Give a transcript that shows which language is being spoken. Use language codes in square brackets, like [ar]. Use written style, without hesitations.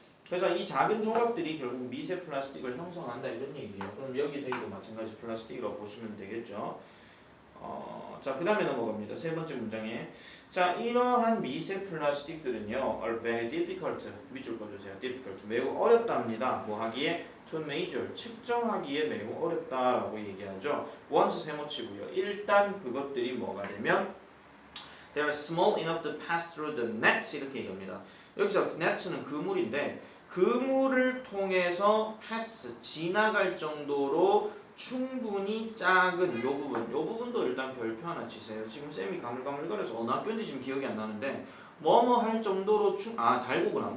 [ko] 그래서 이 작은 조각들이 결국 미세 플라스틱을 형성한다 이런 얘기예요. 그럼 여기 day도 마찬가지 플라스틱이라고 보시면 되겠죠. 자, 그 다음에 넘어갑니다. 세 번째 문장에. 자, 이러한 미세 플라스틱들은요, [en] are very difficult. [ko] 밑줄 꺼주세요. difficult. 매우 어렵답니다. 뭐 하기에? [en] to measure. [ko] 측정하기에 매우 어렵다라고 얘기하죠. once 세모치고요. 일단 그것들이 뭐가 되면 [en] they are small enough to pass through the nets [ko] 이렇게 얘기합니다. 여기서 nets는 그물인데 그물을 통해서 pass 지나갈 정도로 충분히 작은 요 부분도 일단 별표 하나 치세요. 지금 쌤이 가물가물거려서 어느 학교인지 지금 기억이 안 나는데 뭐뭐 할 정도로 달구구나.